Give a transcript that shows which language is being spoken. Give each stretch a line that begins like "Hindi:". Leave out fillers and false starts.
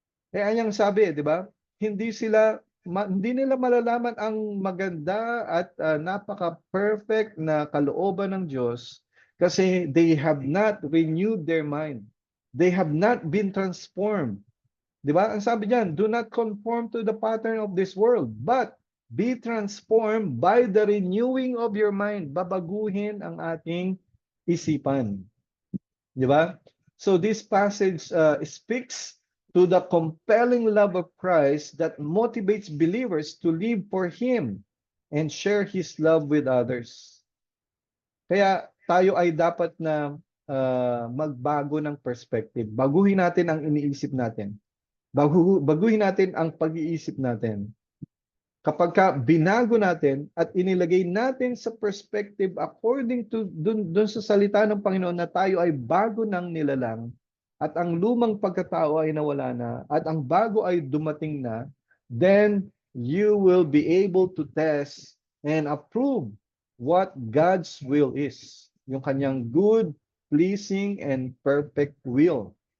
Filipino: Kaya niyang sabi, di ba? Hindi nila malalaman ang maganda at napaka-perfect na kalooban ng Diyos kasi
English: they have not renewed their mind. They have not been transformed.
Filipino: Di ba? Ang sabi diyan,
English: do not conform to the pattern of this world, but be transformed by the renewing of your mind.
Filipino: Babaguhin ang ating isipan. Di ba?
English: So this passage speaks to the compelling love of Christ that motivates believers to live for Him and share His love with others.
Filipino: Kaya tayo ay dapat na magbago ng perspective. Baguhin natin ang iniisip natin. Baguhin natin ang pag-iisip natin. Kapag binago natin at inilagay natin sa perspective according to dun sa salita ng Panginoon na tayo ay bago ng nilalang at ang lumang pagkatao ay nawala na at ang bago ay dumating na,
English: then you will be able to test and approve what God's will is. Yung kanyang good, pleasing, and perfect will.